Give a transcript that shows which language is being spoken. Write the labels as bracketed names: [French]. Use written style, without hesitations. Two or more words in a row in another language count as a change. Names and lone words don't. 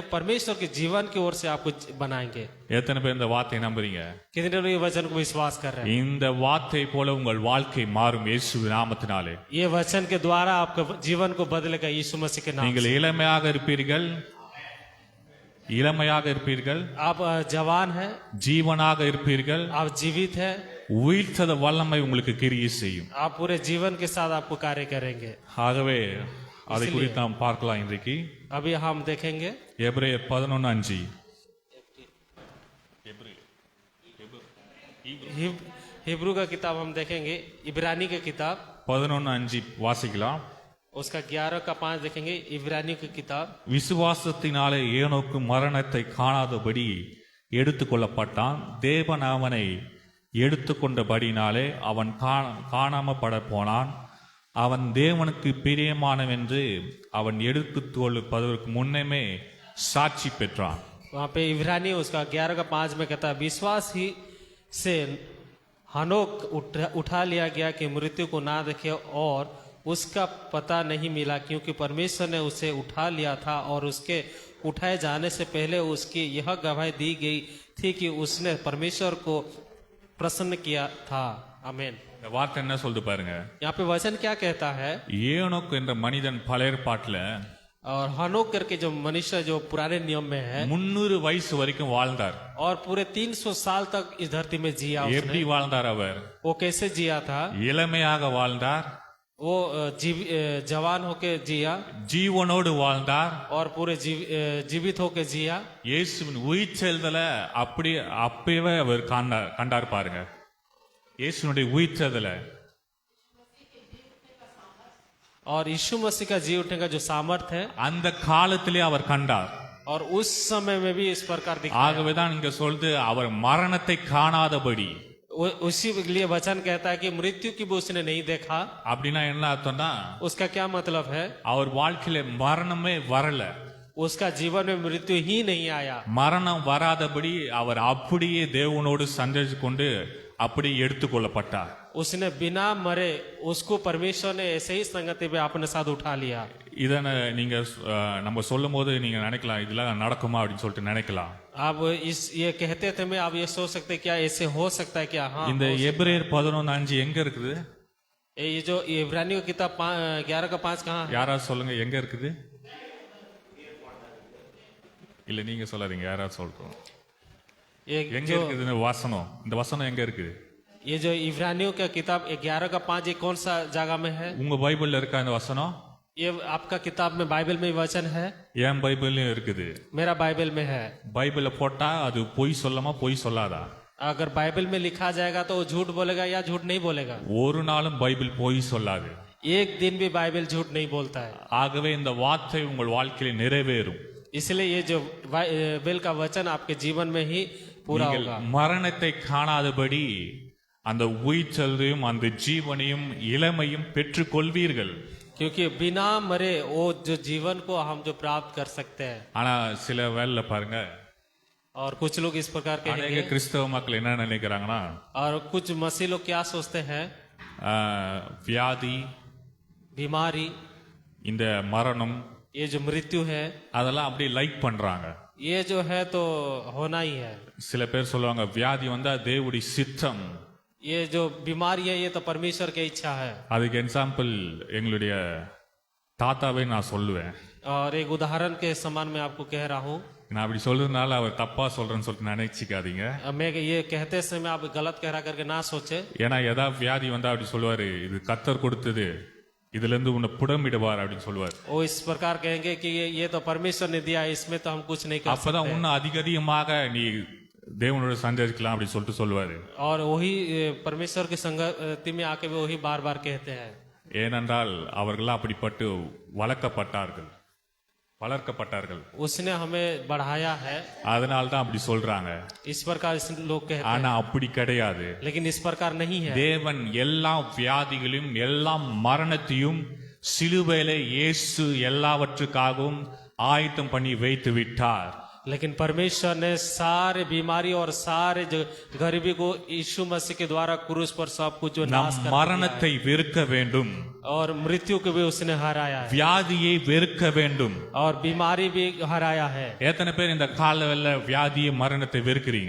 [Hindi] परमेश्वर के जीवन की ओर से आपको बनाएंगे। [Tamil] எத்தனை பேர் இந்த வார்த்தையை நம்புறீங்க? [Hindi] कितने लोग ये वचन को विश्वास कर रहे हैं? [Tamil] இந்த வார்த்தை போல உங்கள் வாழ்க்கை மாறும் இயேசு நாமத்தினாலே. [Hindi] ये वचन के द्वारा आपका जीवन को बदलेगा यीशु मसीह के नाम [Tamil] நீங்கள் [Hindi] से। [Tamil] இளமையாக இருப்பீர்கள், இளமையாக இருப்பீர்கள், [Hindi] आप जवान है, [Tamil] ஜீவனாக இருப்பீர்கள். [Hindi] आप जीवित है, [Tamil] உயிர்த்தெழுத வல்லமை உங்களுக்கு கிரியை செய்யும். [Hindi] आप पूरे जीवन के साथ आपको कार्य करेंगे। [Tamil] ஆகவே அதை குறித்து நாம் பார்க்கலாம். இன்றைக்கு [Hindi] अभी हम देखेंगे [Tamil] எபிரேயர் 11:5. [Hindi] हिब्रू का किताब हम देखेंगे, इब्रानी की किताब [Tamil] 11:5 வாசிக்கலாம். [Hindi] उसका 11 का 5 देखेंगे इब्रानियों की किताब। [Tamil] விசுவாசத்தினாலே ஏனோக்கு மரணத்தை காணாதபடி எடுத்துக்கொள்ளப்பட்டான். தேவன் அவனை எடுத்துக்கொண்டபடினாலே அவன் காணாமப்பட போனான். அவன் தேவனுக்கு பிரியமானவென்று அவன் எடுத்துக்கொள்வதற்கு முன்னமே சாட்சி பெற்றான். [Hindi] वहाँ पे इब्रानी उसका 11 का 5 में कहता है, विश्वास ही से हनोक उठा लिया गया कि मृत्यु को ना देखे और उसका पता नहीं मिला, क्योंकि परमेश्वर ने उसे उठा लिया था और उसके उठाए जाने से पहले उसकी यह गवाही दी गई थी कि उसने परमेश्वर को प्रसन्न किया था। आमीन। [Tamil] இந்த வார்த்தை என்ன சொல்லுது பாருங்க. [Hindi] यहाँ पे वचन क्या कहता है? [Tamil] ஏனோக்கு என்ற மனிதன் பழைய ஏற்பாட்டுல [Hindi] और हनोक करके जो मनुष्य जो पुराने नियम में है [Tamil] 300 वयसு வரைக்கும் வாழ்ந்தார். [Hindi] और पूरे 300 साल तक इस धरती में जिया। [Tamil] எப்படி வாழ்ந்தார் அவர்? [Hindi] वो कैसे जिया था? [Tamil] இளமையாக வாழ்ந்தார், [Hindi] वो जवान होके जिया [Tamil] ஜீவனோடு வாழ்ந்தார், [Hindi] और पूरे जीवित होके जिया। [Tamil] இயேசுவின் உயிர்த்தெழுதலை அப்பவே அவர் கண்டார் பாருங்க. இயேசுனுடைய உயிர்த்ததுல [Hindi] और यीशु मसीह का जी उठने का जो सामर्थ है [Tamil] அந்த காலத்திலே அவர் கண்டார். [Hindi] और उस समय में भी इस प्रकार दिखा। [Tamil] ஆகவேதான் இங்க சொல்றது அவர் மரணத்தை காணாதபடி. [Hindi] उसी लिए वचन कहता है कि मृत्यु की भी उसने नहीं देखा। [Tamil] அப்படின்னா என்ன அர்த்தம்னா [Hindi] उसका क्या मतलब है? [Tamil] அவர் வாழ்க்கையில மரணமே வரல. [Hindi] उसका जीवन में मृत्यु ही नहीं आया। [Tamil] மரணம் வராதபடி அவர் அப்படியே தேவனோடு சஞ்சரித்து கொண்டு அப்படியே எடுத்துக்கொள்ளப்பட்டார். [Hindi] उसने बिना मरे उसको परमेश्वर ने ऐसे ही संगति में अपने साथ उठा लिया। [Tamil] இதனை நீங்க நம்ம சொல்லும் போது நீங்க நினைக்கலாம் இதெல்லாம் நடக்குமா அப்படின்னு சொல்லிட்டு நினைக்கலாம். [Hindi] आप इस ये कहते थे मैं आप ये सोच सकते क्या ऐसे हो सकता है क्या? हाँ, [Tamil] இந்த எபிரேயர் 11:5 எங்க இருக்குது? [Hindi] ये जो इब्रानियों की किताब 11:5 कहाँ है? [Tamil] யாராவது சொல்லுங்க எங்க இருக்குது? இல்ல நீங்க சொல்லாதீங்க, யாராவது சொல்றோம். [Hindi] ये [Tamil] எங்க [Hindi] जो [Tamil] இருக்குது இந்த வசனம்? இந்த வசனம் எங்க இருக்குது? [Hindi] ये जो इब्रानियों का किताब 11:5 ये कौन सा जगह में है? [Tamil] உங்க பைபிள்ல இருக்கா இந்த வசனம்? [Hindi] ये आपका किताब में बाइबल में वचन है? [Tamil] என் பைபிள்லயும் இருக்குது. [Hindi] मेरा बाइबल में है। [Tamil] பைபிள்ல போட்டா அது பொய் சொல்லாமா பொய் சொல்லாதா? [Hindi] अगर बाइबल में लिखा जाएगा तो वो झूठ बोलेगा या झूठ नहीं बोलेगा? [Tamil] ஒரு நாளும் பைபிள் பொய் சொல்லாது. [Hindi] एक दिन भी बाइबल झूठ नहीं बोलता है। [Tamil] ஆகவே இந்த வார்த்தை உங்கள் வாழ்க்கையில நிறைவேறும். [Hindi] इसलिए ये जो बाइबल का वचन आपके जीवन में ही पूरा [Tamil] நீங்கள் [Hindi] होगा। [Tamil] மரணத்தை காணாதபடி அந்த உயிர்த்தலையும் அந்த ஜீவனையும் இளமையும் பெற்றுக் கொள்வீர்கள். [Hindi] क्योंकि बिना मरे वो जो जीवन को हम जो प्राप्त कर सकते हैं। [Tamil] ஆனா சில வேளையில பாருங்க [Hindi] और कुछ लोग इस प्रकार के [Tamil] அநேக [Hindi] हैं [Tamil] கிறிஸ்தவ மக்கள் என்ன நினைக்கிறாங்கன்னா [Hindi] और कुछ मसीह लोग क्या सोचते हैं? [Tamil] வியாதி, [Hindi] बीमारी, [Tamil] இந்த மரணம் [Hindi] ये जो मृत्यु है [Tamil] அதெல்லாம் அப்படியே லைக் பண்றாங்க. [Hindi] ये जो है तो होना ही है। [Tamil] சில பேர் சொல்லுவாங்க வியாதி வந்தா தேவனுடைய சித்தம். [Hindi] ये जो बीमारी है ये तो परमेश्वर की इच्छा है। [Tamil] அதுக்கு எக்ஸாம்பிள் எங்களுடைய தாத்தாவை நான் சொல்லுவேன். [Hindi] और एक उदाहरण के समान मैं आपको कह रहा हूँ। [Tamil] நான் அப்படி சொல்றதுனால அவர் தப்பா சொல்றேன்னு சொல்லிட்டு நினைச்சிக்காதீங்க. [Hindi] मैं ये कहते समय आप गलत कह रहा करके ना सोचे। [Tamil] ஏன்னா ஏதாவது வியாதி வந்தா அப்படி சொல்லுவாரு இது கத்தர் கொடுத்தது, இதுல இருந்து உன்னை புடமிடுவார் அப்படின்னு சொல்லுவார். [Hindi] वो इस प्रकार कहेंगे कि ये तो परमेश्वर ने दिया है, इसमें तो हम कुछ नहीं कर [Tamil] அப்பதான் [Hindi] सकते। [Tamil] இன்னும் அதிகமாக நீ தேவனோட சஞ்சரிக்கலாம் அப்படின்னு சொல்லிட்டு சொல்லுவாரு. [Hindi] और वही परमेश्वर की संगति में आके वही बार बार कहते हैं। [Tamil] ஏனென்றால் அவர்கள் அப்படிப்பட்டு வளர்க்கப்பட்டார்கள். [Hindi] उसने हमें बढ़ाया है, [Tamil] அதனால தான் அப்படி சொல்றாங்க. [Hindi] इस प्रकार लोग कहते हैं। [Tamil] ஆனா அப்படி கிடையாது. [Hindi] लेकिन इस प्रकार नहीं है। [Tamil] தேவன் எல்லா வியாதிகளையும் எல்லா மரணத்தையும் சிலுவையில இயேசு எல்லாவற்றுக்காகவும் ஆயத்தம் பண்ணி வைத்து விட்டார். [Hindi] लेकिन परमेश्वर ने सारे बीमारी और सारे जो गरीबी को यीशु मसीह के द्वारा क्रूस पर सब कुछ जो [Tamil] நாம் [Hindi] नाश कर दिया [Tamil] மரணத்தை வெறுக்க வேண்டும், [Hindi] है। और मृत्यु को भी उसने हराया है [Tamil] வியாதியை வெறுக்க வேண்டும். [Hindi] और बीमारी भी हराया है। [Tamil] எத்தனை பேர் இந்த காலவெல்ல வியாதியை மரணத்தை வெறுக்கிறீங்க?